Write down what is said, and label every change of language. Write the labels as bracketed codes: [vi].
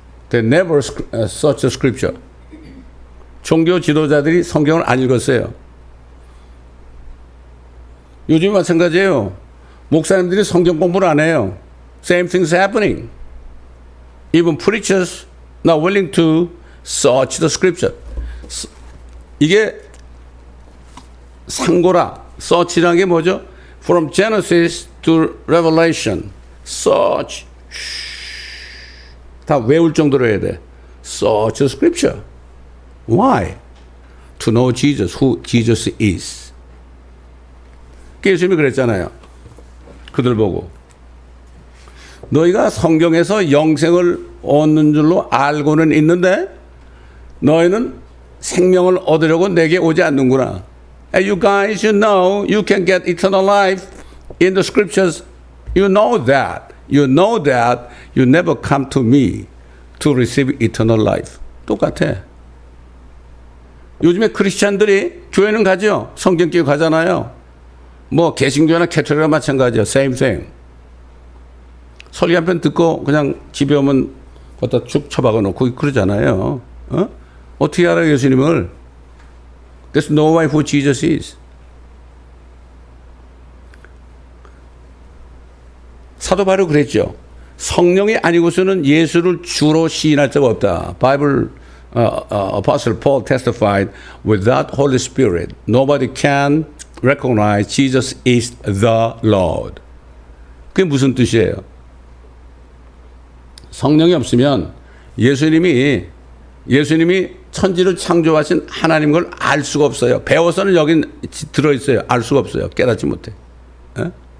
[en] They never searched the scripture. [ko] 종교 지도자들이 성경을 안 읽었어요. 요즘 마찬가지예요. 목사님들이 성경 공부를 안 해요. [en] Same thing's happening. Even preachers not willing to search the scripture. [ko] 이게 상고라. search라는 게 뭐죠? [en] From Genesis to Revelation. [ko] search. 다 외울 정도로 해야 돼. [en] search the scripture. Why? To know Jesus, who Jesus is. [ko] 예수님이 그랬잖아요. 그들 보고. 너희가 성경에서 영생을 얻는 줄로 알고는 있는데 너희는 생명을 얻으려고 내게 오지 않는구나. [en] And you guys, you know you can get eternal life in the scriptures. You know that. You know that you never come to me to receive eternal life. [ko] 똑같아. 요즘에 크리스찬들이 교회는 가죠. 성경 끼고 가잖아요. 뭐 개신교나 캐톨릭이나 마찬가지야. [en] Same thing. [ko] 설교 한 편 듣고 그냥 집에 오면 갖다 쭉 처박아 놓고 그러잖아요. 어? 어떻게 알아요, 예수님을? [en] There's no way who Jesus is. [ko] 사도 바로 그랬죠. 성령이 아니고서는 예수를 주로 시인할 자가 없다. [en] 바이블 Apostle Paul testified, without Holy Spirit, nobody can recognize Jesus is the Lord. [ko] 그게 무슨 뜻이에요? 성령이 없으면 예수님이 천지를 창조하신 하나님 걸 알 수가 없어요. 배워서는 여기 들어있어요. 알 수가 없어요. 깨닫지 못해. 에?